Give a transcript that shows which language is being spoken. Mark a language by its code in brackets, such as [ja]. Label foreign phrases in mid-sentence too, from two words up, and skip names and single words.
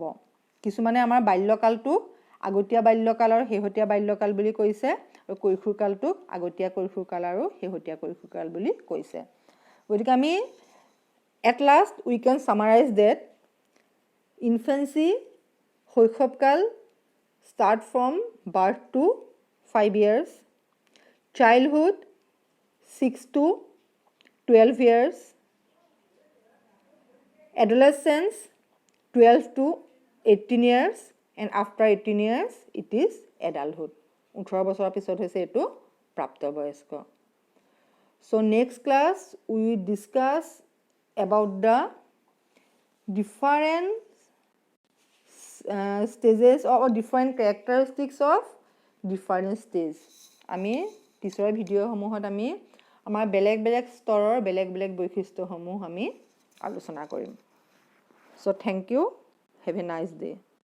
[as] কিছুমানে আমাৰ বাল্যকালটোক আগতীয়া বাল্যকাল আৰু শেহতীয়া বাল্যকাল বুলি কৈছে, আৰু কৈশোৰকালটোক আগতীয়া কৈশোৰকাল আৰু শেহতীয়া কৈশোৰকাল বুলি কৈছে. গতিকে আমি [en] at last we can summarize that infancy, শৈশৱকাল, start from birth to 5 years, childhood 6 to 12 years, adolescence 12 to 18 years, and after 18 years it is adulthood. [as] 18 বছৰৰ পিছত হৈছে এইটো প্ৰাপ্তবয়স্ক. [en] So next class we will discuss about the different stages or different characteristics of different stage. [as] আমি পিছৰ ভিডিঅ'সমূহত আমি আমাৰ বেলেগ বেলেগ স্তৰৰ বেলেগ বেলেগ বৈশিষ্ট্যসমূহ আমি আলোচনা কৰিম. [en] So thank you. Have a nice day.